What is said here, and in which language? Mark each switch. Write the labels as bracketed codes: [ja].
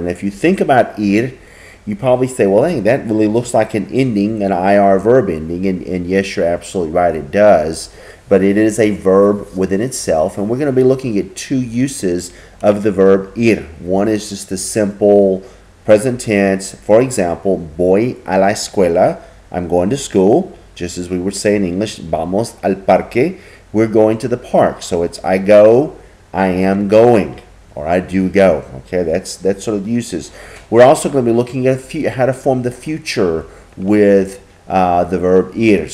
[en] And if you think about ir, you probably say, well, hey, that really looks like an ending, an IR verb ending. And yes, you're absolutely right, it does. But it is a verb within itself. And we're going to be looking at two uses of the verb ir. One is just the simple present tense. For example, [es] voy a la escuela. [en] I'm going to school. Just as we would say in English, [es] vamos al parque. [en] We're going to the park. So it's I go, I am going, or I do go. Okay, that's sort of uses. We're also going to be looking at how to form the future with the verb ir.